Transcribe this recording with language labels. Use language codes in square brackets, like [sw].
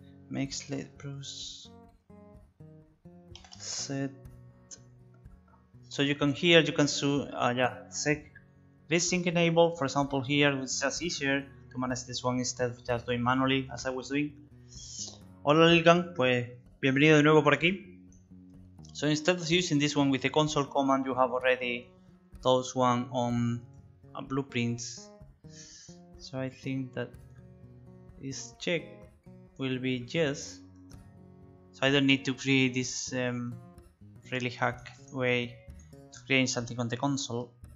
[en] Make slate bruise set. So you can here you can set VSync enable. For example, here it's just easier to manage this one instead of just doing manually as I was doing. [es] Hola Lilgan, pues bienvenido de nuevo por aquí. [en] So instead of using this one with the console command, you have already those one on blueprints. So I think that this check will be yes. So I don't need to create this really hack way to create something on the console.